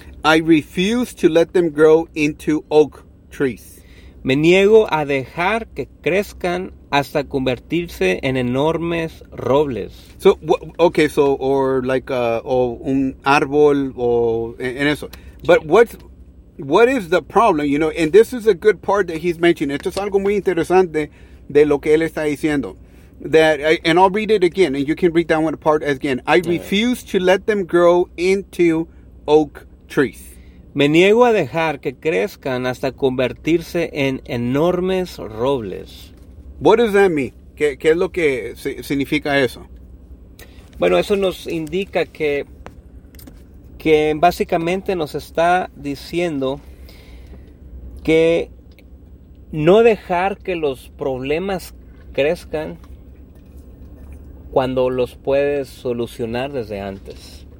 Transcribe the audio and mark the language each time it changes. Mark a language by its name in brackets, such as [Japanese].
[English] I refuse to let them grow into oak trees. [Spanish] Me niego a dejar que crezcan hasta convertirse en enormes robles. [English] So, okay, so, or like, or [Spanish] un árbol, [English] or, [Spanish] en eso. [English] But what is the problem, you know, and this is a good part that he's mentioning. [Spanish] Esto es algo muy interesante de lo que él está diciendo. [English] That, and I'll read it again, and you can read that one apart again. I refuse to let them grow into oak trees. [Spanish] Me niego a dejar que crezcan hasta convertirse en enormes robles. [English] What does that mean? [Spanish] ¿Qué es lo que significa eso? Bueno, eso nos indica que básicamente nos está diciendo que no dejar que los problemas crezcan cuando los puedes solucionar desde antes.